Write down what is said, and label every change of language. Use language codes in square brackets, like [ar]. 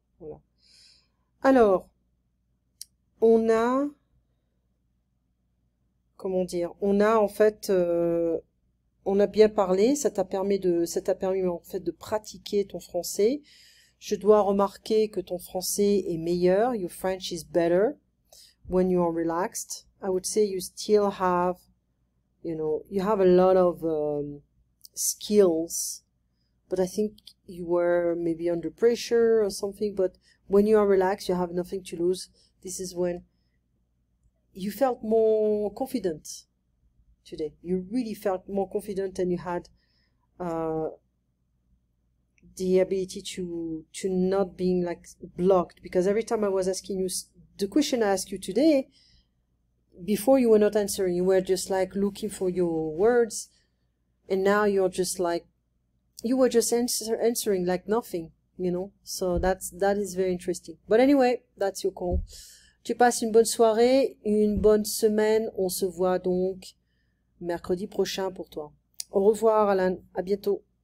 [fr] Voilà. Alors, on a, comment dire, on a en fait, on a bien parlé. Ça t'a permis en fait de pratiquer ton français. Je dois remarquer que ton français est meilleur. [en] Your French is better when you are relaxed. I would say you still have, you have a lot of skills, but I think you were maybe under pressure or something. But when you are relaxed, you have nothing to lose. This is when you felt more confident today. You really felt more confident and you had the ability to not being like blocked, because every time I was asking you the question I asked you today, before you were not answering, you were just like looking for your words, and now you're just like, you were just answering like nothing, you know. So that is very interesting. But anyway, that's your call. [fr] Tu passes une bonne soirée, une bonne semaine. On se voit donc mercredi prochain pour toi. Au revoir Alan, à bientôt.